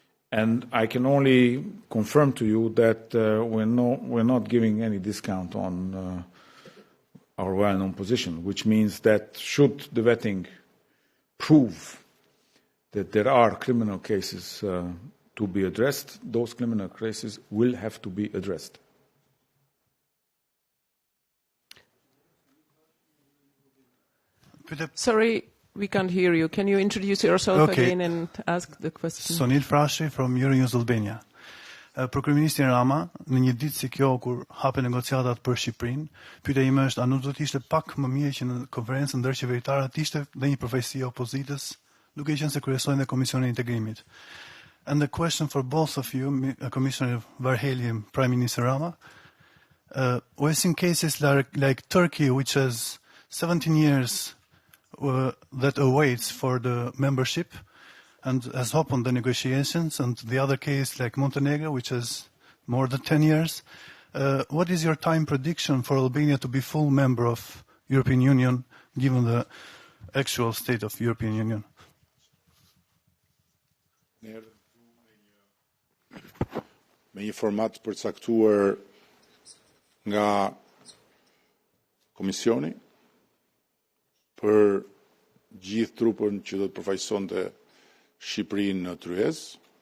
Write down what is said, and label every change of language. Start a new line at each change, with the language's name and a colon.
English: And I can only confirm to you that we're not giving any discount on our well-known position, which means that should the vetting prove that there are criminal cases to be addressed, those criminal cases will have to be addressed. Sorry, we can't hear you. Can you introduce yourself again and ask the question? Sonil Frashi from Euronews Albania.
Albanian: Për kryeministrin Rama, në një ditë si kjo kur hapen negociatat për Shqipërinë, pyetja ime është, a nuk do të ishte pak më mirë që në konferencën ndërqeveritare të ishte dhe një përfaqësi e opozitës, duke qenë se kryesojnë dhe Komisionin e Integrimit.
English: And the question for both of you, Commissioner VÁRHELYI and Prime Minister Rama, we've seen cases like Turkey, which has 17 years that awaits for the membership and has hope on the negotiations, and the other case like Montenegro, which has more than 10 years. What is your time prediction for Albania to be full member of European Union, given the actual state of European Union?
Albanian: Me një format përcaktuar nga Komisioni për gjithë trupën që do të përfaqësonte Shqipërinë në tryezë.